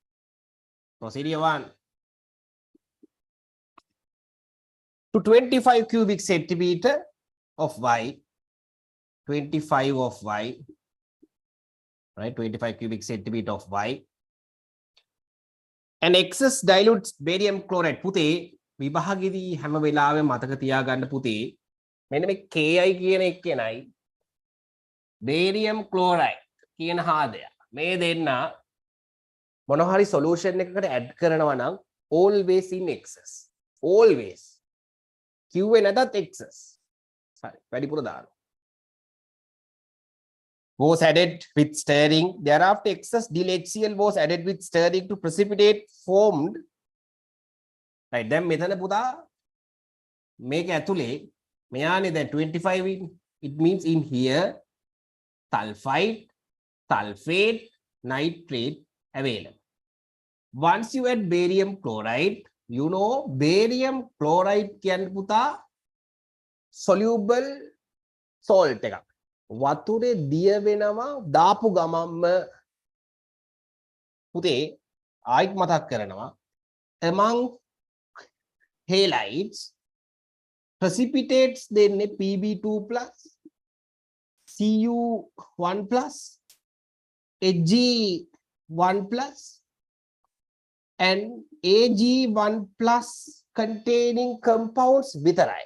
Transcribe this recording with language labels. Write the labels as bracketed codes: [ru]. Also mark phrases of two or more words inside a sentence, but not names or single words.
[en] To 25 cubic centimeter of Y, 25 of Y, right? 25 cubic centimeter of Y. And excess dilute barium chloride. [si] පුතේ විභාගෙදී හැම වෙලාවෙම මතක තියාගන්න පුතේ මෙන්න මේ Ki කියන එක්කෙනයි [en] barium chloride [si] කියන හාදය. මේ දෙන්න මොන හරි solution එකකට add කරනවා නම් [en] always in excess. Always. [si] කිව්වේ නැතත් excess. හරි වැඩිපුර දාන්න. [en] Was added with stirring. Thereafter, excess HCl was added with stirring to precipitate formed. Right. Then [si] මෙතන පුතා මේක ඇතුලේ මෙයානේ දැන් 25 in. [en] It means in here sulfide, sulfate, nitrate available. Once you add barium chloride, you know barium chloride [si] කියන්නේ පුතා [en] soluble salt එකක්. [si] වතුරේ දිය වෙනවා දාපු ගමම්ම පුතේ ආයිත් මතක් කරනවා [en] among halides precipitates [si] දෙන්නේ [en] Pb2 plus Cu1 plus Hg1 plus and Ag1 plus containing compounds [si] විතරයි.